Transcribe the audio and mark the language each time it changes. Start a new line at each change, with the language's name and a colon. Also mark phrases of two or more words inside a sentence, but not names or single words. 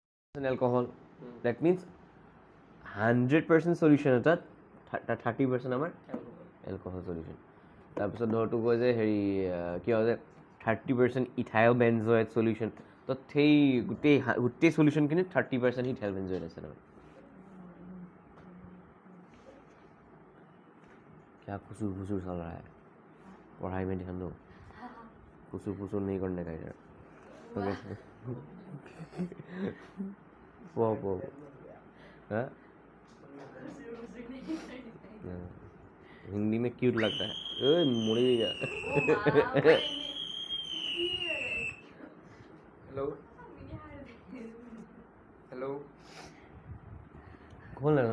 English: alcohol that means 100% solution
Assamese: এটাত 30% আমাৰ
English: alcohol solution
Assamese: তাৰপিছত ধৰ তোক কয় যে হেৰি কি হয় যে 30%
English: ethyl benzoate solution
Assamese: তো সেই গোটেই সলিউশ্যনখিনিত 30%
English: ethyl benzoate
Assamese: আছে নহয়
Hindi: क्या खुसूर खुसूर चल रहा है पढ़ाई में ध्यान दो खुसूर खुसूर नहीं करने का यार ओके वो हाँ हिंदी में क्यूट लगता है ओए मुड़ेगा हेलो हेलो खोल ना